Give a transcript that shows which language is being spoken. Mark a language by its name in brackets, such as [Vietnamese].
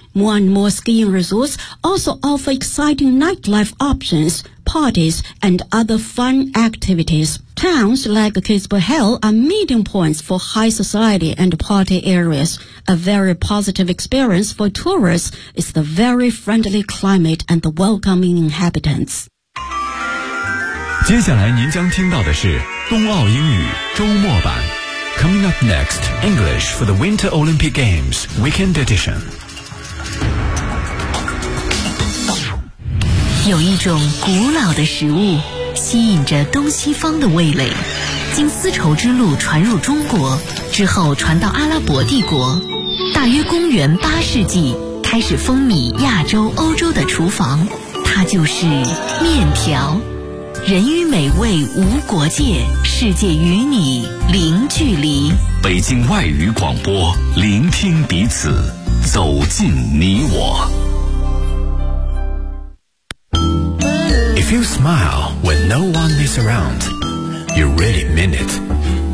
[English] More and more skiing resorts also offer exciting nightlife options, parties, and other fun activities. Towns like Kitzbühel are meeting points for high society and party areas. A very positive experience for tourists is the very friendly climate and the welcoming inhabitants. [Chinese] 接下来您将听到的是冬奥英语周末版。 [English] Coming up next, English for the Winter Olympic Games Weekend Edition. [Chinese] 有一种古老的食物吸引着东西方的味蕾，经丝绸之路传入中国之后传到阿拉伯帝国，大约公元8世纪开始风靡亚洲欧洲的厨房，它就是面条。人与美味无国界，世界与你零距离。北京外语广播，聆听彼此，走进你我。 [English] If you smile when no one is around, you really mean it.